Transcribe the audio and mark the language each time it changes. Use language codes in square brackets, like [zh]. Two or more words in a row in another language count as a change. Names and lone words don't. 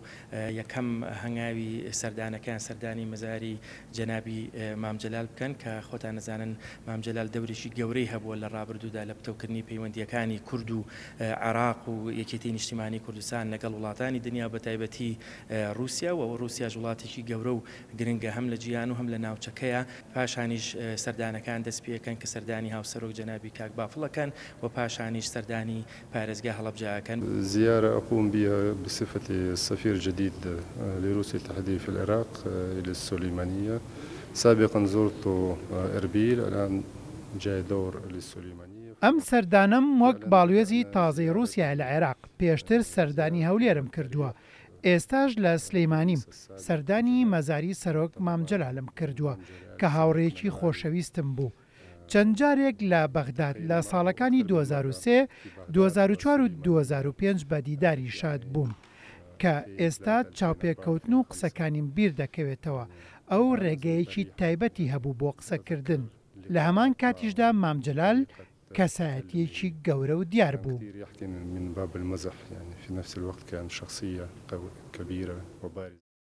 [ckb] یەکەم هەنگاوی سەردانەکان سەردانی مەزاری جەنابی مام جەلال بکەن کە خۆتان نەزانن مام جەلال دەورێکی گەورەی هەبووە لە ڕابردوودا لە پتەوکردنی پەیوەندیەکانی کورد و عێراق و یەکێتی نیشتیمانی کوردستان لەگەڵ وڵاتانی دنیا بە تایبەتی رووسیا و رووسیا وڵاتێکی گەورە و گرنگە هەم لە جیهان و هەم لە ناوچەکەیە پاشانیش سەردانەکان دەست پێکەن کە سەردانی هاوسەرۆک جەنابی کاک بافڵەکەن و پاشانیش سەردانی پارێزگا هەڵەبجەکەن. [ar] زيارة أقوم بها بصفتي سفير جديد لروسيا الاتحادية في العراق إلى السليمانية. سابقا زرت إربيل، الآن جاي دور للسليمانية. [ckb] ئەم سەردانم وەک باڵوێزی تازەی رووسیا لە عێراق پێشتر سەردانی هەولێرم کردووە. ئێستاش لە سلەیمانیم سەردانی مەزاری سەرۆک مام جەلالم کردووە کە هاوڕێیەکی خۆشەویستم بوو. چەند جارێک لە بەغداد لە ساڵەکانی 2003، 2004 و 2005 بە دیداری شاد بووم کە ئێستا چاوپێککەوتن و قسەکانیم بیر دەکەوێتەوە. ئەو ڕێگەیەکی تایبەتی هەبوو بۆ قسەکردن. لە هەمان کاتیشدا مام جەلال کەسایەتیەکی گەورە و دیار بوو. [ar] من باب المزح، يعني في نفس الوقت كان شخصية كبيرة وبارزة.